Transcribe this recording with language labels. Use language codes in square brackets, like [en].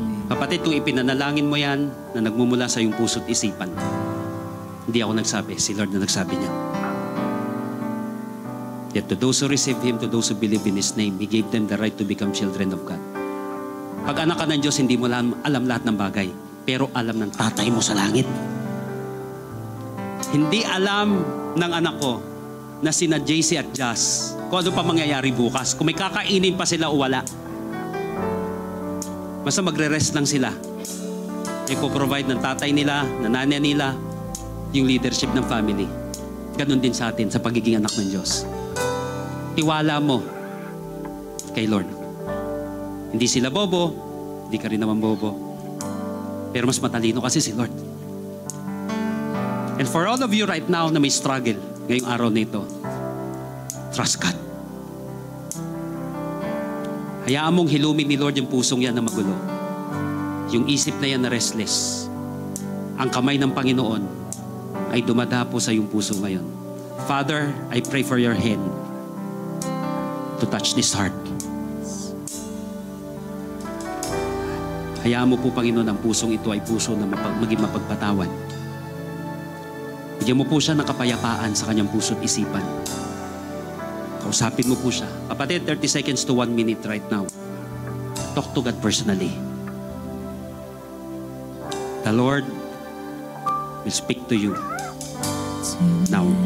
[tl] Kapatid, kung ipinanalangin mo yan na nagmumula sa iyong puso't isipan, hindi ako nagsabi, si Lord na nagsabi niya. [en] Yet to those who receive Him, to those who believe in His name, He gave them the right to become children of God. [tl] Pag anak ka ng Diyos, hindi mo alam lahat ng bagay, pero alam ng tatay mo sa langit. Hindi alam ng anak ko na sina JC at Jazz kung ano pa mangyayari bukas. Kung may kakainin pa sila o wala. Basta magre-rest lang sila. Ipo-provide ng tatay nila, ng nanay nila, yung leadership ng family. Ganon din sa atin sa pagiging anak ng Diyos. Tiwala mo kay Lord. Hindi sila bobo, hindi ka rin naman bobo. Pero mas matalino kasi si Lord. [en] And for all of you right now [tl] na may struggle ngayong araw na ito, [en] trust God. [tl] Hayaan mong hilumin ni Lord yung pusong yan na magulo. Yung isip na yan na restless. Ang kamay ng Panginoon ay dumadapo sa yung puso ngayon. [en] Father, I pray for your hand to touch this heart. [tl] Hayaan mo po, Panginoon, ang pusong ito ay puso na maging mapagpatawad. Bigyan mo po siya ng kapayapaan sa kanyang puso't isipan. Kausapin mo po siya. [en] Kapatid, 30 seconds to 1 minute right now. Talk to God personally. The Lord will speak to you now.